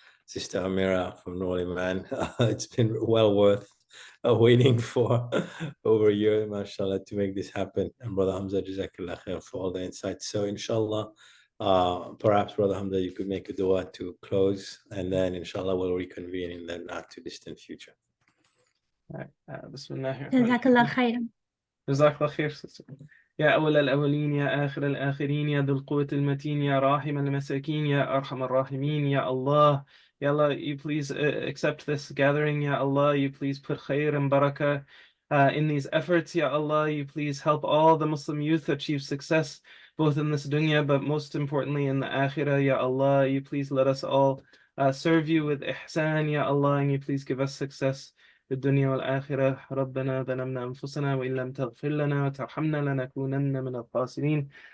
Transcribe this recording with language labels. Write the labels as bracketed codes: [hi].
[en] Sister Amira from Nur Ul-Iman. It's been well worth waiting for over a year, mashallah, to make this happen. And Brother Hamzah, Jazakallah khair for all the insights. So inshallah, perhaps Brother Hamzah, you could make a dua to close, and then inshallah we'll reconvene in the not too distant future. All right. Bismillah. Jazakallah khairan. [ar] جزاك الله خير sister. يا أول الأولين يا آخر الآخرين يا ذو القوة المتين يا راحم المساكين يا أرحم الراحمين يا Allah. [en] Ya Allah, you please accept this gathering. Ya Allah, you please put khair and barakah in these efforts. Ya Allah, you please help all the Muslim youth achieve success, both in this dunya, but most importantly in the akhirah. Ya Allah, you please let us all serve you with ihsan. Ya Allah, and you please give us success [ar] في الدنيا والآخرة. ربنا ظلمنا أنفسنا وإن لم تغفر لنا وترحمنا لنكونن من الخاسرين.